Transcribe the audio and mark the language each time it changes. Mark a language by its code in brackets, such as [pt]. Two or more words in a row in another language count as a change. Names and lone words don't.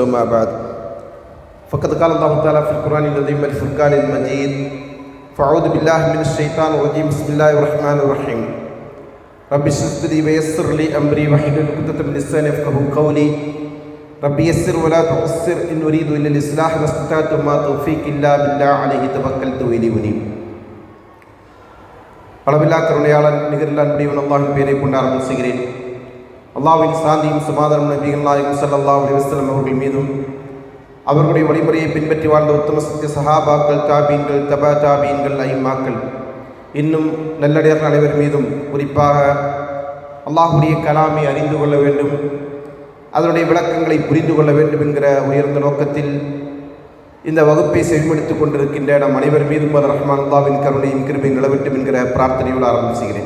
[ar] ما بعد فقد قال الله تعالى في القرآن العظيم والفرقان المجيد: فأعوذ بالله من الشيطان الرجيم. بسم الله الرحمن الرحيم. رب اشرح لي ويسر لي أمري واحلل عقدة من لساني يفقهوا قولي. رب يسر ولا تعسر إن أريد إلا الإصلاح ما استطعت وما توفيقي إلا بالله عليه توكلت وإليه أنيب. [ta] அளவில்லா கருணையாளன் நிகரில்லா அன்புடையவன் அல்லாஹ்வின் பெயரை கொண்டு ஆரம்பம் செய்கிறேன். அல்லாஹ்வின் சாந்தியும் சமாதானம் நபிகள் நாயகம் [ar] صلى الله عليه وسلم [ta] அவர்கள் மீதும் அவர்களுடைய வழிமுறையை பின்பற்றி வாழ்ந்த உத்தம சத்திய சஹாபாக்கள், தாபீன்கள், தபா தாபீன்கள், ஐம்மாக்கள், இன்னும் நல்லடியார்கள் அனைவர் மீதும் குறிப்பாக அல்லாஹுடைய கலாமை அறிந்து கொள்ள வேண்டும், அதனுடைய விளக்கங்களை புரிந்து கொள்ள வேண்டும் என்கிற உயர்ந்த நோக்கத்தில் இந்த வகுப்பை செவிமடுத்துக் கொண்டிருக்கின்ற நம் அனைவர் மீதும் ரஹ்மான் அல்லாஹ்வின் கருணையும் கிருபையும் நிலவட்டும் என்கிற பிரார்த்தனையோடு ஆரம்பம் செய்கிறேன்.